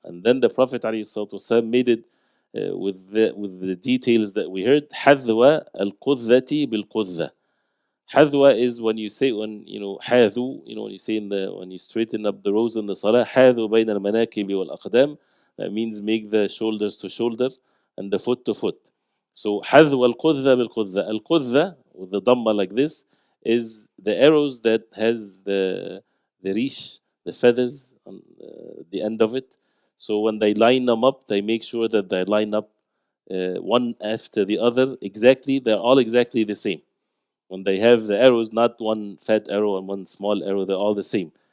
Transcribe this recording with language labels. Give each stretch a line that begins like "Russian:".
English: And then the Prophet ﷺ made it with the details that we heard.
Arabic: حذو القذة بالقذة.
English: Hadwa is when you say, when حاذو, when you say when you straighten up the rows in the salah,
Arabic: حاذو بين المناكب والأقدام.
English: That means make the shoulders to shoulder and the foot to foot. So
Arabic: حذو القذة بالقذة.
English: القذة with the dhamma like this is the arrows that has the reach, the feathers on the end of it. So when they line them up, they make sure that they line up one after the other exactly. They're all exactly the same. When they have the arrows, not one fat arrow and one small arrow, they're all the same.